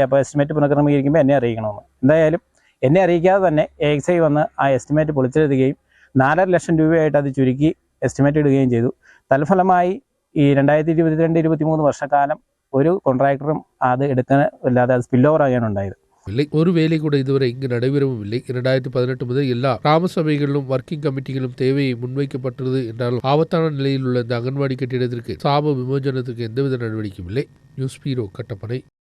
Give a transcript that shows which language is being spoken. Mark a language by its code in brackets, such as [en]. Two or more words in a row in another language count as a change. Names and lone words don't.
[ml] അപ്പോൾ എസ്റ്റിമേറ്റ് പുനഃക്രമീകരിക്കുമ്പോൾ എന്നെ അറിയിക്കണമെന്ന്. എന്തായാലും എന്നെ അറിയിക്കാതെ തന്നെ AXI വന്ന് ആ എസ്റ്റിമേറ്റ് പൊളിച്ചെഴുതുകയും 4.5 ലക്ഷം രൂപയായിട്ട് അത് ചുരുക്കി എസ്റ്റിമേറ്റ് ഇടുകയും ചെയ്തു. തൽഫലമായി ഈ 2022-23 വർഷക്കാലം ഒരു കോൺട്രാക്ടറും അത് എടുക്കാനില്ലാതെ അത് [en] spill over [ml] ആകാണ് ഉണ്ടായത്. [ta] ஒரு வேலை கூட இதுவரை இங்கு நடைபெறவும் இல்லை. 2018 முதல் எல்லா கிராம சபைகளிலும் [en] working committees [ta] தேவையை முன்வைக்கப்பட்டது என்றாலும் ஆபத்தான நிலையில் உள்ள இந்த அங்கன்வாடி கட்டிடத்திற்கு சாப விமோசனத்திற்கு எந்தவித நடவடிக்கையும் இல்லை. [en] News Bureau Kattappana.